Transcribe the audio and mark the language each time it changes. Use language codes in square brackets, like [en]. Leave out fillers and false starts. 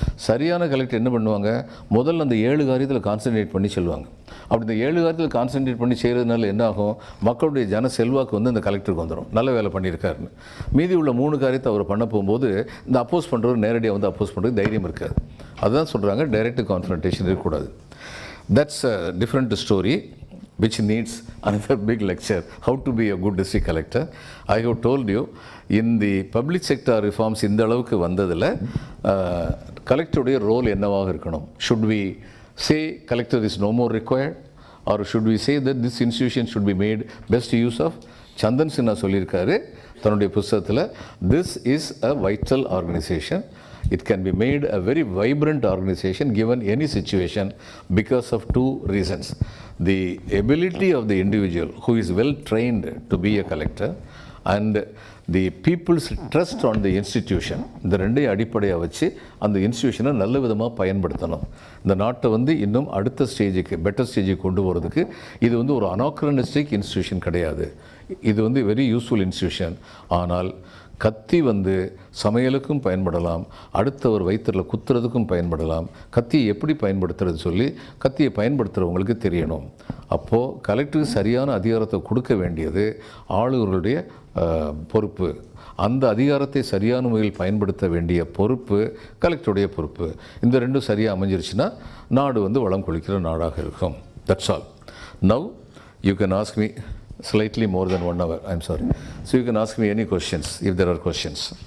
[ta] சரியான கலெக்டர் என்ன பண்ணுவாங்க, முதல்ல அந்த 7 காரியத்தில் கான்சன்ட்ரேட் பண்ணி சொல்லுவாங்க. அப்படி இந்த 7 காரியத்தில் கான்சன்ட்ரேட் பண்ணி செய்கிறதுனால என்ன ஆகும், மக்களுடைய ஜன செல்வாக்கு அந்த கலெக்டருக்கு வந்துடும், நல்ல வேலை பண்ணியிருக்காருன்னு. மீதி உள்ள 3 காரியத்தை அவர் பண்ண போகும்போது இந்த அப்போஸ் பண்ணுறவர் நேரடியாக அப்போஸ் பண்ணுறது தைரியம் இருக்காது. அதுதான் சொல்கிறாங்க, டைரக்ட் கான்ஃபரன்டேஷன் இருக்கக்கூடாது. [en] That's a different story which needs another big lecture, how to be a good district collector. I have told you, in the public sector reforms [ta] இந்த அளவுக்கு வந்ததில் கலெக்டருடைய ரோல் என்னவாக இருக்கணும்? [en] Should we say collector is no more required, or should we say that this institution should be made best use of? Chandan Sinha [ta] சொல்லியிருக்காரு தன்னுடைய புத்தகத்தில், [en] this is a vital organization. It can be made a very vibrant organization given any situation because of 2 reasons. The ability of the individual who is well trained to be a collector and the people's trust on the institution. [ta] இந்த ரெண்டையும் அடிப்படையாக வச்சு அந்த இன்ஸ்டிடியூஷனை நல்ல விதமாக பயன்படுத்தணும். இந்த நாட்டை இன்னும் அடுத்த ஸ்டேஜுக்கு, பெட்டர் ஸ்டேஜுக்கு கொண்டு போகிறதுக்கு இது ஒரு அனாக்ரனிஸ்டிக் இன்ஸ்டிடியூஷன் கிடையாது. இது வெரி யூஸ்ஃபுல் இன்ஸ்டிடியூஷன். ஆனால் கத்தி சமையலுக்கும் பயன்படலாம், அடுத்தவர் வயிற்றில் குத்துறதுக்கும் பயன்படலாம். கத்தியை எப்படி பயன்படுத்துறது சொல்லி கத்தியை பயன்படுத்துகிறவங்களுக்கு தெரியணும். அப்போது கலெக்டருக்கு சரியான அதிகாரத்தை கொடுக்க வேண்டியது ஆளுநர்களுடைய பொறுப்பு. அந்த அதிகாரத்தை சரியான முறையில் பயன்படுத்த வேண்டிய பொறுப்பு கலெக்டருடைய பொறுப்பு. இந்த ரெண்டும் சரியாக அமைஞ்சிருச்சுன்னா நாடு வளம் கொளிக்கிற நாடாக இருக்கும். [en] That's all. Now you can ask me slightly more than 1 hour, I'm sorry. So you can ask me any questions if there are questions.